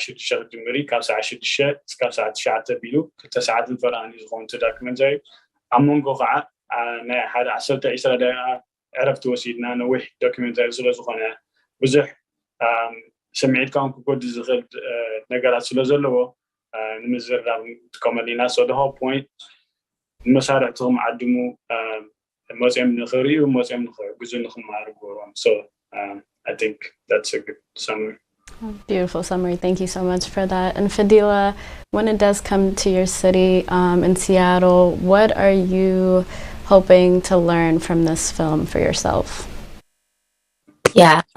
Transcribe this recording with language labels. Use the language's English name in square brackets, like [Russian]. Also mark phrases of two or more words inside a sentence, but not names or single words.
[Tigrinya] 6 ክጅምር ካብ ሰዓት 6 እስካብ ሰዓት 9 ኣቢሉ 2 ሰዓትን ፈርቓኒ ዝኸውን እቲ ዶክመንተሪ ኣብ መንጎ ከዓ ናይ ሓደ 10-20 ደቂቃ ዕረፍቲ ወሲድና ነዊሕ ዶክመንተሪ ስለ ዝኾነ ብዙሕ ስምዒትካ እውን ክጎዲ ዝኽእል ነገራት ስለ ዘለዎ ንምዝርራብ ንጥቀመሉ ኢና ሶ [English] the whole point [Tigrinya] መሳርሕትኩም ዓድሙ መፅኦም ንኽሪኡ መፅኦም ንኽሕግዙ ንኽመሃሩ ግበሮም [English] so I think that's a good summary. Beautiful summary. Thank you so much for that. And Fadila, when it does come to your city in Seattle, what are you hoping to learn from this film for yourself?